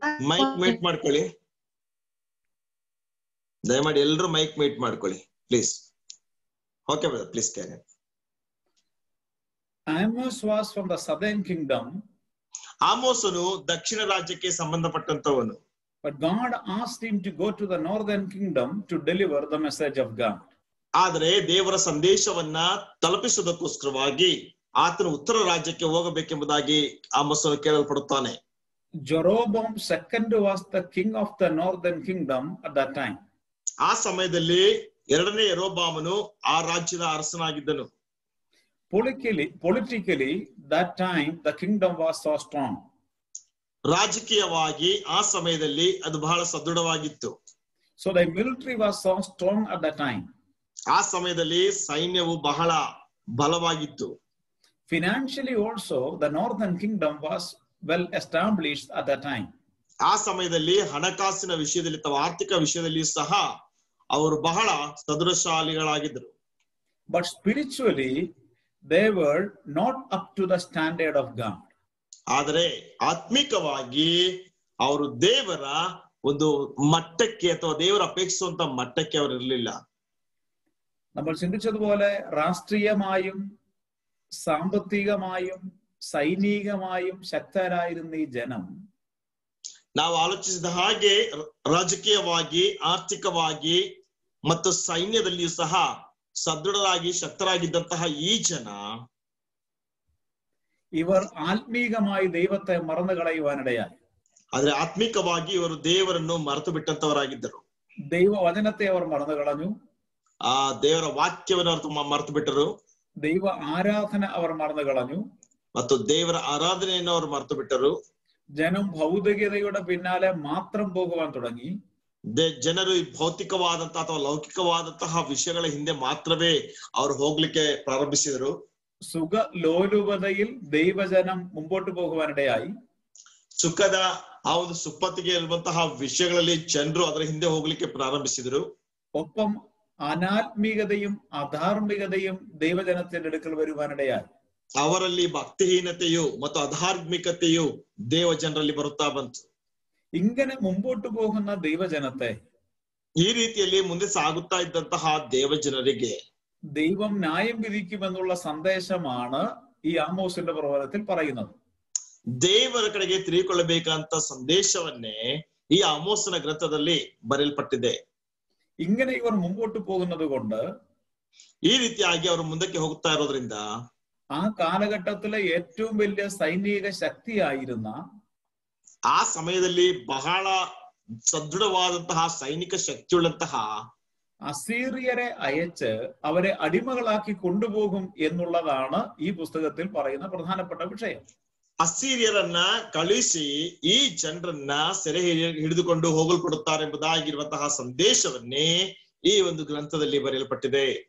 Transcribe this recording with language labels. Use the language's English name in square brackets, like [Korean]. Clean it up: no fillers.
[Kannada] Mic mate ಮಾಡ್ಕೊಳ್ಳಿ, ದಯಮಾಡಿ ಎಲ್ಲರೂ ಮೈಕ್ ಮೇಟ್ ಮಾಡ್ಕೊಳ್ಳಿ please. [English] Okay brother, please carry. Amos was from the southern kingdom. [Kannada] ಆಮೋಸನು ದಕ್ಷಿಣ ರಾಜ್ಯಕ್ಕೆ ಸಂಬಂಧಪಟ್ಟಂತವನು. [English] But God asked him to go to the northern kingdom to deliver the message of God. [Kannada] ಆದರೆ ದೇವರ ಸಂದೇಶವನ್ನ ತಲುಪಿಸುವುದಕ್ಕೋಸ್ಕರವಾಗಿ ಆತನು ಉತ್ತರ ರಾಜ್ಯಕ್ಕೆ ಹೋಗಬೇಕೆಂಬುದಾಗಿ ಆಮೋಸನು ಕೇಳಲ್ಪಡುತ್ತಾನೆ. [English] Jeroboam II was the king of the northern kingdom at that time. [Kannada] ಆ ಸಮಯದಲ್ಲಿ ಎರಡನೇ ಯೆರೋಬಾಮನು ಆ ರಾಜ್ಯದ ಅರಸನಾಗಿದ್ದನು. [English] Politically, that time the kingdom was so strong. [Kannada] ರಾಜಕೀಯವಾಗಿ ಆ ಸಮಯದಲ್ಲಿ ಅದು ಬಹಳ ಸದೃಢವಾಗಿತ್ತು. [English] So the military was so strong at that time. [Kannada] ಆ ಸಮಯದಲ್ಲಿ ಸೈನ್ಯವು ಬಹಳ ಬಲವಾಗಿತ್ತು. [English] Financially also, the northern kingdom was well established at that time. [Kannada] ಆ ಸಮಯದಲ್ಲಿ ಹಣಕಾಸಿನ ವಿಷಯದಲ್ಲಿ ಅಥವಾ ಆರ್ಥಿಕ ವಿಷಯದಲ್ಲಿ ಸಹ ಅವರು ಬಹಳ ಸದೃಢಶಾಲಿಗಳಾಗಿದ್ದರು. [English] But spiritually, they were not up to the standard of God. [Kannada] ಆದರೆ ಆತ್ಮಿಕವಾಗಿ ಅವರು ದೇವರ ಒಂದು ಮಟ್ಟಕ್ಕೆ ಅಥವಾ ದೇವರ ಅಪೇಕ್ಷಿಸುವಂತ ಮಟ್ಟಕ್ಕೆ ಅವರು ಇರಲಿಲ್ಲ. [Malayalam] നമ്മൾ ചിന്തിച്ചതുപോലെ രാഷ്ട്രീയമായും സാമ്പത്തികമായും സൈനികമായും ശക്തരായിരുന്ന ഈ ജനം, [Kannada] ನಾವು ಆಲೋಚಿಸಿದ ಹಾಗೆ ರಾಜಕೀಯವಾಗಿ, ಆರ್ಥಿಕವಾಗಿ ಮತ್ತು ಸೈನ್ಯದಲ್ಲಿಯೂ ಸಹ ಸದೃಢರಾಗಿ ಶಕ್ತರಾಗಿದ್ದಂತಹ ಈ ಜನ [Malayalam] ഇവർ ആത്മീകമായി ദൈവത്തെ മറന്നു കളയുവാനിടയായി. [Kannada] ಆದ್ರೆ ಆತ್ಮಿಕವಾಗಿ ಇವರು ದೇವರನ್ನು ಮರೆತು ಬಿಟ್ಟಂತವರಾಗಿದ್ದರು. [Malayalam] ദൈവവചനത്തെ അവർ മറന്നു കളഞ്ഞു. [Kannada] ಆ ದೇವರ ವಾಕ್ಯವನ್ನು ಅವರು ಮರೆತು ಬಿಟ್ಟರು. [Malayalam] ദൈവ ആരാധന അവർ മറന്നു കളഞ്ഞു. [Kannada] ಮತ್ತು ದೇವರ ಆರಾಧನೆಯನ್ನು ಅವರು ಮರೆತು ಬಿಟ್ಟರು. [Malayalam] ജനം ഭൗതികതയുടെ പിന്നാലെ മാത്രം പോകുവാൻ തുടങ്ങಿ. [Kannada] ಜನರು ಈ ಭೌತಿಕವಾದಂತಹ ಅಥವಾ ಲೌಕಿಕವಾದಂತಹ ವಿಷಯಗಳ ಹಿಂದೆ ಮಾತ್ರವೇ ಅವರು ಹೋಗ್ಲಿಕ್ಕೆ ಪ್ರಾರಂಭಿಸಿದರು. [Malayalam] സുഖ ലോലുപതയിൽ ദൈവജനം മുമ്പോട്ട് പോകുവാനിടയായി. [Kannada] ಸುಖದ ಆ ಒಂದು ಸುಪ್ಪತ್ತಿಗೆ ಇರುವಂತಹ ವಿಷಯಗಳಲ್ಲಿ ಜನರು ಅದರ ಹಿಂದೆ ಹೋಗ್ಲಿಕ್ಕೆ ಪ್ರಾರಂಭಿಸಿದರು. [Malayalam] ഒപ്പം അനാത്മീകതയും അധാർമികതയും ദൈവജനത്തിന്റെ അടുക്കൽ വരുവാനിടയായി. [Kannada] ಅವರಲ್ಲಿ ಭಕ್ತಿಹೀನತೆಯು ಮತ್ತು ಅಧಾರ್ಮಿಕತೆಯು ದೇವ ಜನರಲ್ಲಿ ಬರುತ್ತಾ ಬಂತು. [Malayalam] ഇങ്ങനെ മുമ്പോട്ട് പോകുന്ന ദൈവജനത്തെ, [Kannada] ಈ ರೀತಿಯಲ್ಲಿ ಮುಂದೆ ಸಾಗುತ್ತಾ ಇದ್ದಂತಹ ದೇವ ಜನರಿಗೆ [Malayalam] ദൈവം ന്യായം വിധിക്കുമെന്നുള്ള സന്ദേശമാണ് ഈ ആമോസിന്റെ പ്രവചനത്തിൽ പറയുന്നത്. [Kannada] ದೇವರ ಕಡೆಗೆ ತಿರುಗಿಕೊಳ್ಳಬೇಕಂತ ಸಂದೇಶವನ್ನೇ ಈ ಆಮೋಸನ ಗ್ರಂಥದಲ್ಲಿ ಬರೆಯಲ್ಪಟ್ಟಿದೆ. [Malayalam] ഇങ്ങനെ ഇവർ മുമ്പോട്ട് പോകുന്നത് കൊണ്ട്, [Kannada] ಈ ರೀತಿಯಾಗಿ ಅವರು ಮುಂದಕ್ಕೆ ಹೋಗ್ತಾ ಇರೋದ್ರಿಂದ [Malayalam] ആ കാലഘട്ടത്തിലെ ഏറ്റവും വലിയ സൈനിക ശക്തിയായിരുന്ന, [Kannada] ಆ ಸಮಯದಲ್ಲಿ ಬಹಳ ಸದೃಢವಾದಂತಹ ಸೈನಿಕ ಶಕ್ತಿಯುಳ್ಳಂತಹ [Malayalam] അസീറിയരെ അയച്ച് അവരെ അടിമകളാക്കി കൊണ്ടുപോകും എന്നുള്ളതാണ് ഈ പുസ്തകത്തിൽ പറയുന്ന പ്രധാനപ്പെട്ട വിഷയം. [Kannada] ಅಸ್ಸೀರಿಯರನ್ನ ಕಳಿಸಿ ಈ ಜನರನ್ನ ಸೆರೆ ಹಿಡಿದುಕೊಂಡು ಹೋಗಲ್ಪಡುತ್ತಾರೆ ಎಂಬುದಾಗಿರುವಂತಹ ಸಂದೇಶವನ್ನೇ ಈ ಒಂದು ಗ್ರಂಥದಲ್ಲಿ ಬರೆಯಲ್ಪಟ್ಟಿದೆ.